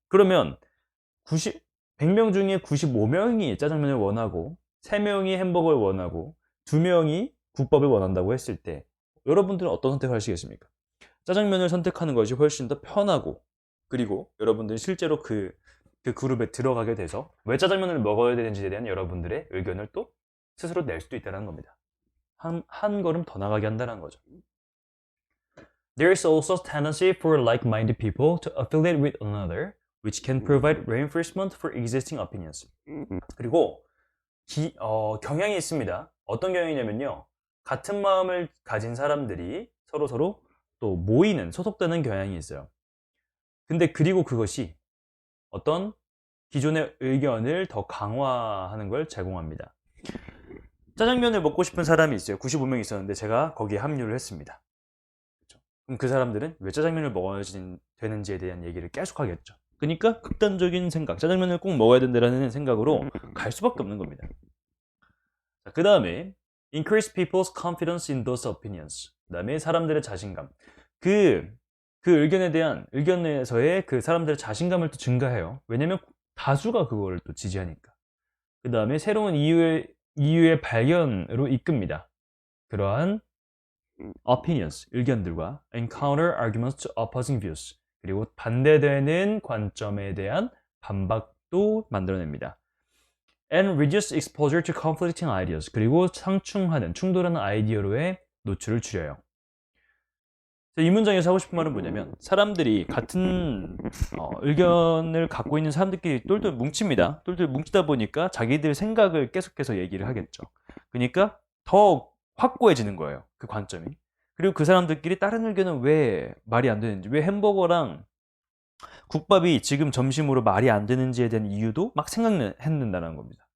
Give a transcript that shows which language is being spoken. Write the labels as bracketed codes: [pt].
[ko] 그러면 100명 중에 95명이 짜장면을 원하고 3명이 햄버거를 원하고 2명이 국밥을 원한다고 했을 때 여러분들은 어떤 선택을 하시겠습니까? 짜장면을 선택하는 것이 훨씬 더 편하고, 그리고 여러분들이 실제로 그 그룹에 들어가게 돼서 왜 짜장면을 먹어야 되는지에 대한 여러분들의 의견을 또 스스로 낼 수도 있다는 겁니다. 한 걸음 더 나가게 한다는 거죠. [en] There is also a tendency for like-minded people to affiliate with another, which can provide reinforcement for existing opinions. [ko] 그리고 경향이 있습니다. 어떤 경향이냐면요, 같은 마음을 가진 사람들이 서로 또 소속되는 경향이 있어요. 근데 그리고 그것이 어떤 기존의 의견을 더 강화하는 걸 제공합니다. 짜장면을 먹고 싶은 사람이 있어요. 95명 있었는데 제가 거기에 합류를 했습니다. 그렇죠? 그럼 그 사람들은 왜 짜장면을 먹어야 되는지에 대한 얘기를 계속 하겠죠. 그러니까 극단적인 생각, 짜장면을 꼭 먹어야 된다는 생각으로 갈 수밖에 없는 겁니다. 그 다음에 [en] increase people's confidence in those opinions. [ko] 그 다음에 사람들의 자신감. 그 의견에서의 그 사람들의 자신감을 또 증가해요. 왜냐면 다수가 그걸 또 지지하니까. 그 다음에 새로운 이유의 발견으로 이끕니다. 그러한 [en] opinions, [ko] 의견들과 [en] encounter arguments to opposing views. [ko] 그리고 반대되는 관점에 대한 반박도 만들어냅니다. [en] and reduce exposure to conflicting ideas. [ko] 그리고 충돌하는 아이디어로의 노출을 줄여요. 이 문장에서 하고 싶은 말은 뭐냐면 사람들이 같은 의견을 갖고 있는 사람들끼리 똘똘 뭉칩니다. 똘똘 뭉치다 보니까 자기들 생각을 계속해서 얘기를 하겠죠. 그러니까 더 확고해지는 거예요. 그 관점이. 그리고 그 사람들끼리 다른 의견은 왜 말이 안 되는지, 왜 햄버거랑 국밥이 지금 점심으로 말이 안 되는지에 대한 이유도 막 생각해낸다는 겁니다.